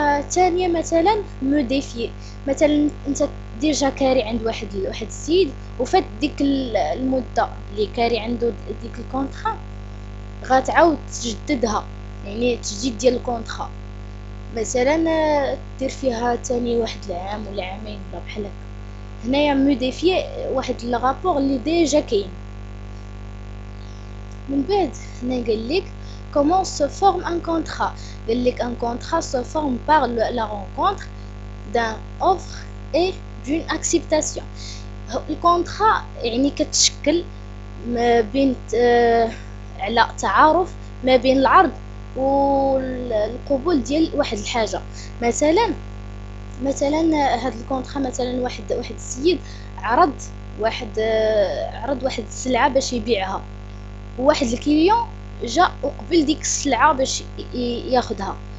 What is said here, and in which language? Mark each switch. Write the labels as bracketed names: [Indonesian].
[Arabic] ثانيه مثلا موديفي، مثلا انت ديجا كاري عند واحد السيد، وفات ديك المده اللي كاري عنده ديك الكونطرا، غتعاود تجددها، يعني تجديد ديال الكونطرا، مثلا دير فيها تاني واحد العام ولا عامين ولا بحال هكا. هنايا موديفي واحد الرابور اللي ديجا كاين. من بعد هنا قال لك [French] comment se forme un contrat. [Arabic] قال لك [French] un contrat se forme par la rencontre d'un offre et d'une acceptation. [Arabic] الكونترا يعني كتشكل ما بين على تعارف ما بين العرض والقبول ديال واحد الحاجه. مثلا هاد الكونترا، مثلا واحد السيد عرض واحد السلعه باش يبيعها، وواحد الكليون جا وقبل ديك السلعه باش ياخدها.